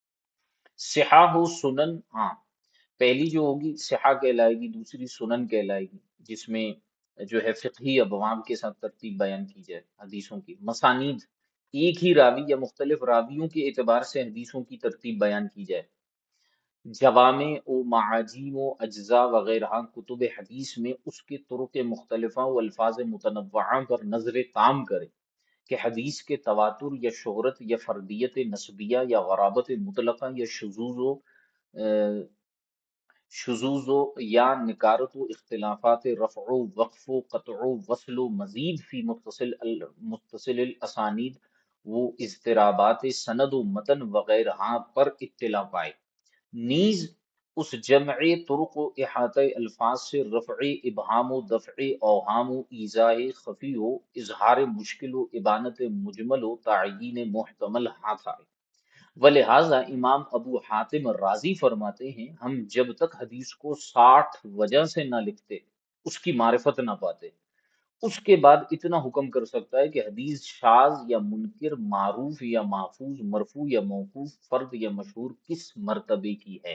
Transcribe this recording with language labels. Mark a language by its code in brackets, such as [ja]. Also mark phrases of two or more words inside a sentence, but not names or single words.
[ur] صحاح و سنن، ہاں پہلی جو ہوگی صحاح کہلائے گی، دوسری سنن کہلائے گی، جس میں جو ہے فقہی ابواب کے ساتھ ترتیب بیان کی جائے حدیثوں کی۔ مسانید، ایک ہی راوی یا مختلف راویوں کے اعتبار سے حدیثوں کی ترتیب بیان کی جائے۔ جوامع و معاجم و اجزاء وغیرہ کتب حدیث میں اس کے طرق مختلفہ و الفاظ متنوعہ پر نظر تام کرے کہ حدیث کے تواتر یا شہرت یا فردیت نسبیہ یا غرابت مطلقہ یا شذوذ و یا نکارت و اختلافات رفع و وقف و قطع و وصل و [ar] مزید فی متصل الاسانید [ur] و اضطرابات سند و متن وغیرہ پر اطلاع پائے، نیز اس جمع طرق و احاطہ الفاظ سے رفع ابہام و دفع اوہام و ایذاء خفی و اظہار مشکل و ابانت مجمل و تعیین محتمل ہاتھ آئے۔ ولہذا امام ابو حاتم الرازی فرماتے ہیں ہم جب تک حدیث کو 60 وجہ سے نہ لکھتے، اس کی معرفت نہ پاتے، اس کے بعد اتنا حکم کر سکتا ہے کہ حدیث شاذ یا منکر، معروف یا محفوظ، مرفوع یا موقوف، فرد یا مشہور کس مرتبے کی ہے۔